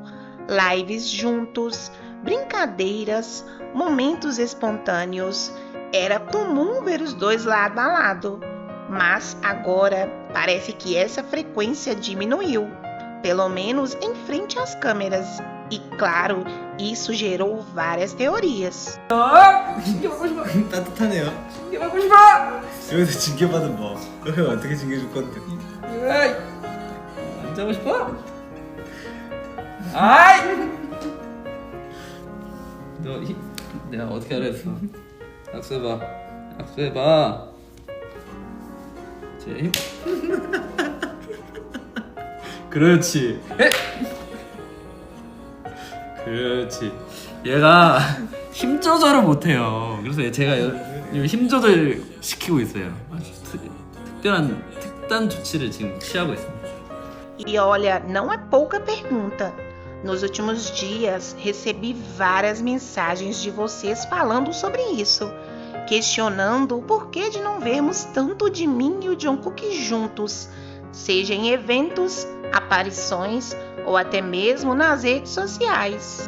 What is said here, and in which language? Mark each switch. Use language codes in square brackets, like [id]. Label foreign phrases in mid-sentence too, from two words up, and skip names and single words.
[pt] Lives juntos, brincadeiras, momentos espontâneos. Era comum ver os dois lado a lado. Mas agora parece que essa frequência diminuiu, pelo menos em frente às câmeras. E claro, isso gerou várias teorias. [ko] 따뜻하네요. 먹고 싶어! 여기서 징계받은 뭐? 형 어떻게 징계줄 건데? 에이! 안 자고 싶어? 아이! 내가 어떻게 하라 했어? 악수해봐. 악수해봐. 제 힘. 그렇지. 그렇지. 얘가 힘 조절을 못해요. 그래서 제가 힘 조절 시키고 있어요. 아주 특단 조치를 지금 취하고 있습니다. [pt] E olha, não é pouca pergunta. Nos últimos dias, recebi várias mensagens de vocês falando sobre isso, questionando o porquê de não vermos tanto de mim e o Jungkook juntos, seja em eventos, aparições ou até mesmo nas redes sociais.